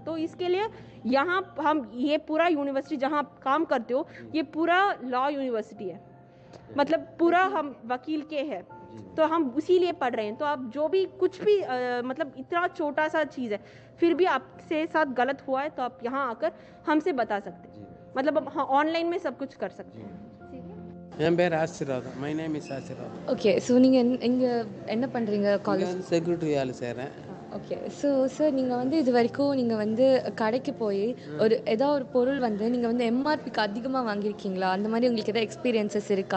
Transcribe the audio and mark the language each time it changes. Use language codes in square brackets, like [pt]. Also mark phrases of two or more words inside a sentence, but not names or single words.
[hi] तो इसके लिए यहाँ हम ये पूरा यूनिवर्सिटी जहाँ आप काम करते हो ये पूरा [en] law university [hi] है, मतलब पूरा हम वकील के हैं, तो हम उसी लिए पढ़ रहे हैं. तो आप जो भी कुछ भी मतलब इतना छोटा सा चीज़ है फिर भी आपसे साथ गलत हुआ है तो आप यहाँ आकर हमसे बता सकते हैं. मतलब हाँ, ऑनलाइन में सब कुछ कर सकते हैं. [ta] என் பேர் ஆசீர்வாதம். [en] my name is [ta] ஆசீர்வாதம். [en] okay, so [ta] நீங்கள் இங்கே என்ன பண்ணுறீங்க? காலேஜ் செக்யூரிட்டி வேலை செய்கிறேன். [en] okay, so sir [ta] நீங்கள் வந்து இது வரைக்கும் நீங்கள் வந்து கடைக்கு போய் ஏதாவது ஒரு பொருள் வந்து நீங்கள் வந்து எம்ஆர்பிக்கு அதிகமாக வாங்கியிருக்கீங்களா? அந்த மாதிரி உங்களுக்கு ஏதாவது எக்ஸ்பீரியன்சஸ் இருக்கா?